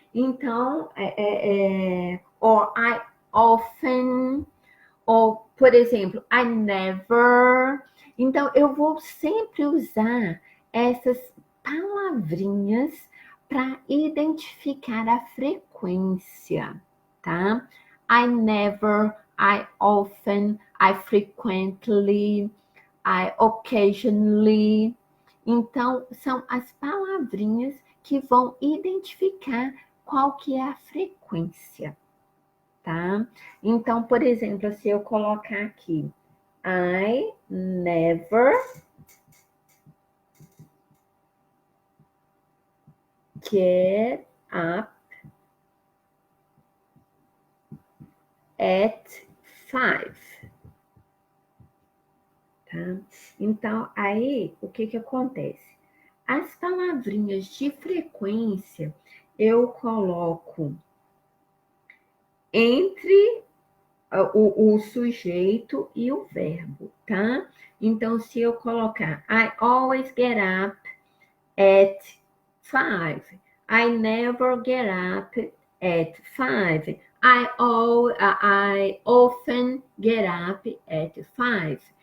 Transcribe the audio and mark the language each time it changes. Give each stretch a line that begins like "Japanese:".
English: Então, or I often,
Portuguese: ou, por exemplo,
English: I never.
Portuguese: Então, eu vou sempre usar essas palavrinhas para identificar a frequência, tá?
English: I never, I often, I frequently, I occasionally.
Portuguese: Então, são as palavrinhas que vão identificar qual que é a frequência, tá? Então, por exemplo, se eu colocar aqui,
English: I never get up at 5,
Portuguese: tá? Então, aí, o que que acontece? As palavrinhas de frequência, eu coloco entre o sujeito e o verbo, tá? Então, se eu colocar
English: I always get up at 5, I never get up at 5, I often get up at 5.